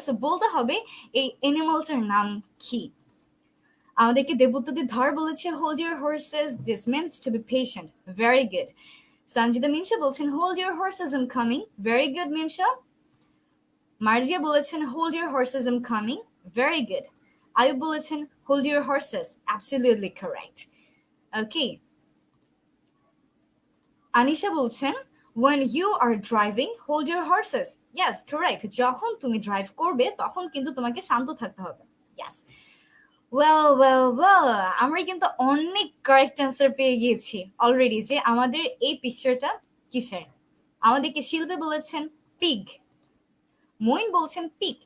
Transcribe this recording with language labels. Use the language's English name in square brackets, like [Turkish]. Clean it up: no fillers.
[English] So বলতে হবে এই অ্যানিমালটার নাম কি। আমাদেরকে দেবুত্তদি ধর বলেছে hold your horses, this means to be patient. Very good. Sanjida Mimsa বলছেন hold your horses I am coming. Very good Mimsa. Marjia বলেছেন hold your horses I am coming. Very good. Ayub বলেছেন hold your horses. Absolutely correct. Okay, Anisha বলছেন when you are driving hold your horses. yes, correct. [Bangla] যখন তুমি drive করবে তখন কিন্তু তোমাকে শান্ত থাকতে হবে। yes. well, আমরা কিন্তু অনেক কারেক্ট অ্যান্সার পেয়ে গিয়েছি অলরেডি। যে আমাদের এই পিকচারটা কিসের, আমাদেরকে শিল্পে বলেছেন পিগ, মইন বলছেন পিক।